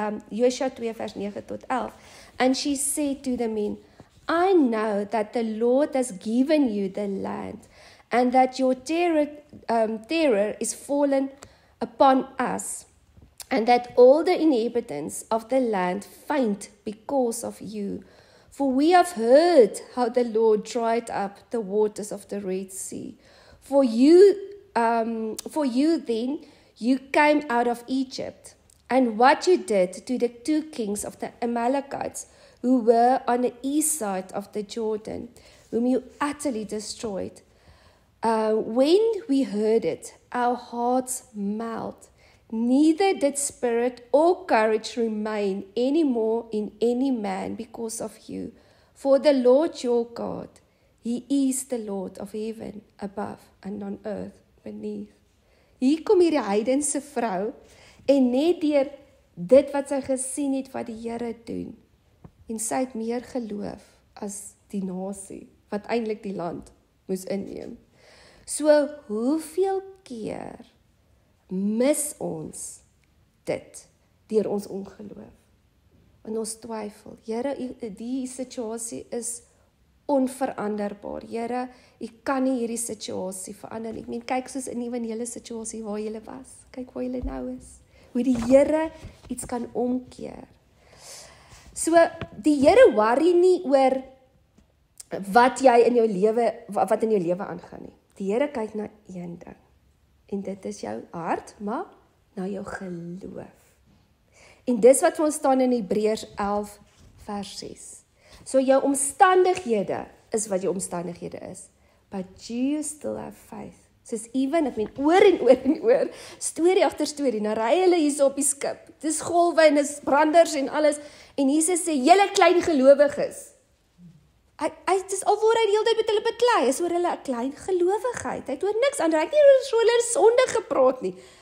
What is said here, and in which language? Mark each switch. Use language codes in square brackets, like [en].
[af] Josua 2 vers 9 tot 11, [en] and she said to the men, I know that the Lord has given you the land, and that your terror is fallen upon us, and that all the inhabitants of the land faint because of you. For we have heard how the Lord dried up the waters of the Red Sea. For you then, you came out of Egypt, and what you did to the 2 kings of the Amalekites, who were on the east side of the Jordan, whom you utterly destroyed. When we heard it, our hearts melt. Neither did spirit or courage remain any more in any man because of you. For the Lord your God, He is the Lord of heaven above and on earth beneath. [af] Hier kom hierdie heidense vrou, en net deur dit wat sy gesien het wat die Here doen, en sy het meer geloof as die nasie, wat eintlik die land moes inneem. So, hoeveel keer mis ons dit, deur ons ongeloof? En ons twyfel, Here, die situasie is onveranderbaar. Here, U kan nie hierdie situasie verander nie. Ek meen, kyk soos in die hele situasie waar jy was. Kyk waar jy nou is. Hoe die Here iets kan omkeer. So, die Here worry nie oor wat in jou lewe aangaan nie. Die Here kyk na een ding. En dit is jou hart, maar na jou geloof. En dis wat vir ons staan in Hebreërs 11 vers 6. So jou omstandighede is wat jou omstandighede is. [en] But you still have faith. [af] Soos [en] even, [af] ek meen oor en oor en oor, storie agter storie, nou ry hulle hier op die skip. Dis golwe en dis branders en alles. En Jesus sê, julle klein gelowiges. Dit is alwaar hy die hele tyd met hulle beklei, is oor hulle 'n klein gelowigheid. Hy het oor niks ander, hy het nie oor hulle sonde gepraat nie.